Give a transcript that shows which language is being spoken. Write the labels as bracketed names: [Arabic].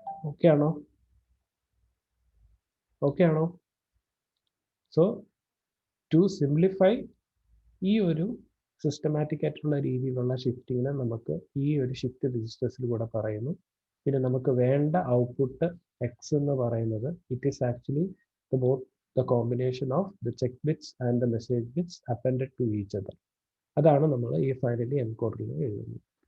[Malayalam] Okay ആണോ? [English] so to simplify [Malayalam] ഈ ഒരു സിസ്റ്റമാറ്റിക് ആയിട്ടുള്ള രീതിയിലുള്ള ഷിഫ്റ്റിങ്ങിനെ നമുക്ക് ഈ ഒരു ഷിഫ്റ്റ് രജിസ്റ്റേഴ്സിൽ കൂടെ പറയുന്നു. പിന്നെ നമുക്ക് വേണ്ട [English] output X [Malayalam] എന്ന് പറയുന്നത് [English] It is actually the combination of the check bits and the message bits appended to each other. [Malayalam] അതാണ് നമ്മൾ ഈ ഫൈനലി എൻകോഡറിൽ എഴുതുന്നത്.